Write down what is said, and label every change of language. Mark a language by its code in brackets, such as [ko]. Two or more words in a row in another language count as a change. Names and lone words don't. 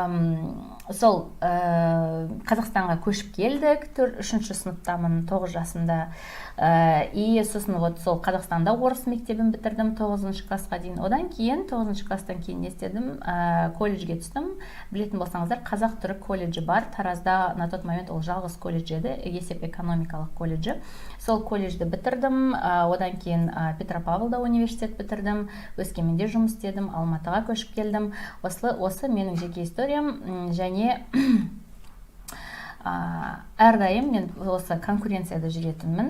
[kk] И сол Қазақстанға көшіп келдік, 3-ші сыныптамын, 9 жасымда. И сосын вот сол Қазақстанда орыс мектебін бітірдім 9-шы классқа дейін. Одан кейін 9-шы класстан кейін не істедім? Колледжге түстім. Білетін болсаңыздар, қазақ-түрік колледжі бар. Таразда [ru] на тот момент [kk] ол жалғыз колледж еді, есеп экономикалық колледжі. Сол колледжді бітірдім. Одан кейін Петропавлда университет бітірдім. Өскеменде жұмыс істедім, Алматыға көшіп келдім. Осы менің жеке историям. Және әрдайым мен осы конкуренцияда жүретінмін.